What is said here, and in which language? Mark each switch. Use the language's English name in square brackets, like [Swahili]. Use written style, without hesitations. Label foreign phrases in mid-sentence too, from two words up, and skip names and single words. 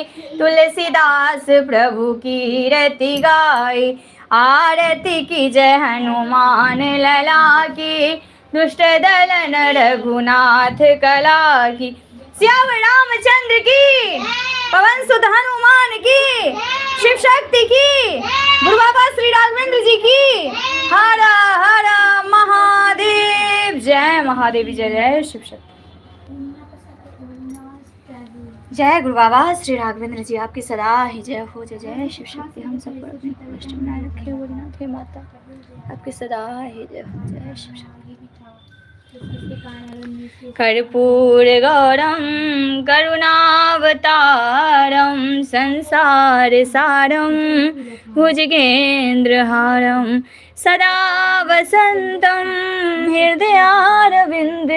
[Hindi] तुलसीदास प्रभु की रति गाई। आरती की जय हनुमान लला की। दुष्ट दलन रघुनाथ कला की। श्याम रामचंद्र की पवन सुत हनुमान की शिव शक्ति की गुरु बाबा श्री राघवेंद्र जी की। हर हर महादेव। जय महादेवी जय जय शिव शक्ति। जय गुरु बाबा श्री राघवेंद्र जी आपकी सदा ही जय हो। जय जय शिव शक्ति। हम सब पर अपनी कष्ट बनाए रखे भोलेनाथ हे माता आपकी सदा ही जय हो। जय शिव शक्ति। [Sanskrit] कर्पूर गौरम करुणावतारम संसार सारम भुजगेन्द्रहारम सदा वसंतं हृदयारविन्दे